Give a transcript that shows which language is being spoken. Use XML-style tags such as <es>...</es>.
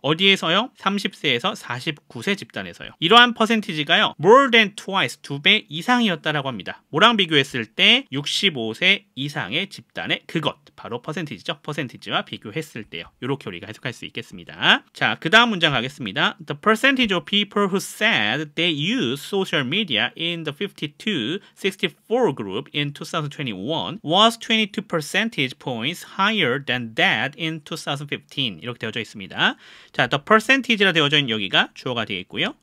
<ko>어디에서요? 30세에서 49세 집단에서요. 이러한 퍼센티지가요.</ko> <en>more than twice,</en> <ko>2배 이상이었다라고 합니다. 뭐랑 비교했을 때 65세 이상의 집단의 그것, 바로 퍼센티지죠. 퍼센티지와 비교했을 때요. 이렇게 우리가 해석할 수 있겠습니다. 자, 그 다음 문장 가겠습니다.</ko> <en>The percentage of people who said they use social media in the 52-64 group in 2021 was 22 percentage points higher than that in 2015.</en> <ko>이렇게 되어져 있습니다. 자,</ko> <en>the percentage</en> <ko>라 되어져 있는 여기가 주어가 되겠고요.</ko>